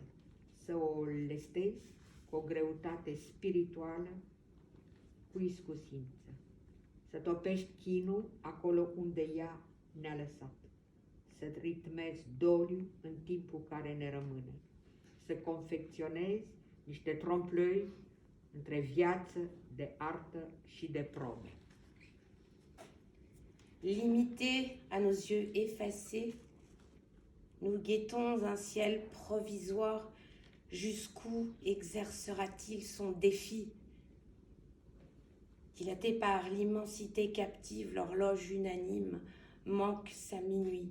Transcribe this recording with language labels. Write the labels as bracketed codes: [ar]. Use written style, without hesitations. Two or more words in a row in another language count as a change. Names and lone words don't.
[ro] Să o lestezi cu o greutate spirituală, cu iscusință. Să topești chinul acolo unde ea ne-a lăsat. Să ritmezi doliu în timpul care ne rămâne. Să confecționezi niște trompe-l'œil între viață de artă și de probe. [fr] Limités à nos yeux effacés, nous guettons un ciel provisoire. Jusqu'où exercera-t-il son défi? Dilaté par l'immensité captive, l'horloge unanime manque sa minuit.